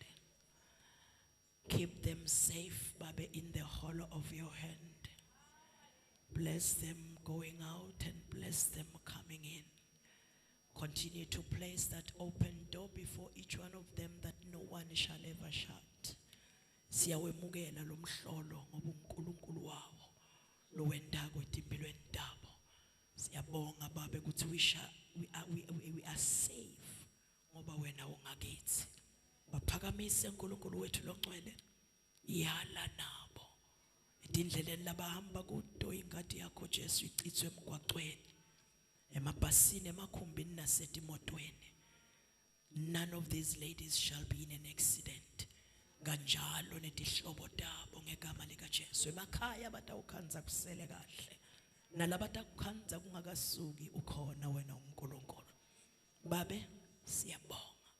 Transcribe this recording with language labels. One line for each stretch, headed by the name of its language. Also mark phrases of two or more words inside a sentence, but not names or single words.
English: Keep them safe, Baba, in the hollow of your hand. Bless them going out and bless them coming in. Continue to place that open door before each one of them that no one shall ever shut.
Swati: Siyawemukela lo mhlolo ngoba uNkulunkulu wawo lo wendako etimpilweni tabo. Siyabonga Baba ukuthi
English: we are safe
Swati: ngoba wena ungakithi. Baphakamise uNkulunkulu wethu longcwele yala nabo. Indleleni labahamba kudo ingadi yakho Jesu icithwe emgwaqweni. Emabhasini emakhumbini nasetimotweni.
English: None of these ladies shall be in an accident.
Swati: Kanjalo netihlobo tabo ngegama lika Jesu. Emakhaya batawukhanza kusele kahle. Nalabatakukhanza kungakasuki ukhona wena uNkulunkulu. Babe siyabonga.